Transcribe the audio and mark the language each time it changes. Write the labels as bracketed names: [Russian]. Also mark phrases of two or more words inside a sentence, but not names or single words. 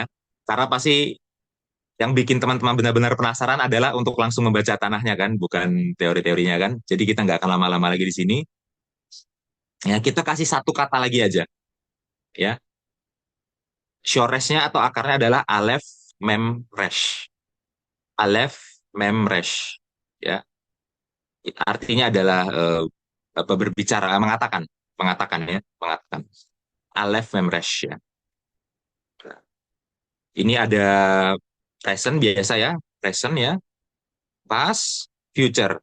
[Indonesian] Karena pasti yang bikin teman-teman benar-benar penasaran adalah untuk langsung membaca tanahnya kan, bukan teori-teorinya kan. Jadi kita nggak akan lama-lama lagi di sini. Ya, kita kasih satu kata lagi aja. Ya, shoresnya atau akarnya adalah [Hebrew] alef mem resh. Alef mem resh. [Indonesian] Ya, artinya adalah berbicara, mengatakan. [Hebrew] Alef mem resh ya. [Indonesian] Ini ada present biasa ya, present ya, past, future.